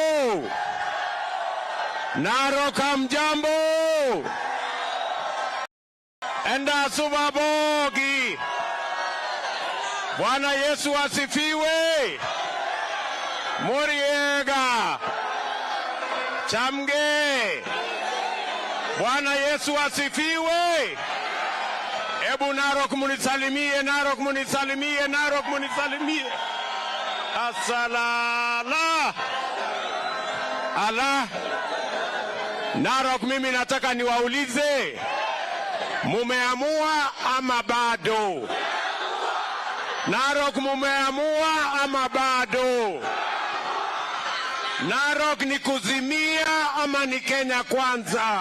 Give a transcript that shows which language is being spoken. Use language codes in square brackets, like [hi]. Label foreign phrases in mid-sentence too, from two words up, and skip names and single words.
[sw] Narok hamjambo. [mas] Enda subabogi. [sw] Bwana Yesu asifiwe. [kln] Muriega. Chamge. [sw] Bwana Yesu asifiwe. Ebu Narok munisalimie, Narok munisalimie, Narok munisalimie. Asalala. Ala. Narok, mimi nataka niwaulize, mumeamua ama bado? Narok, mumeamua ama bado? Narok ni kuzimia ama ni Kenya kwanza?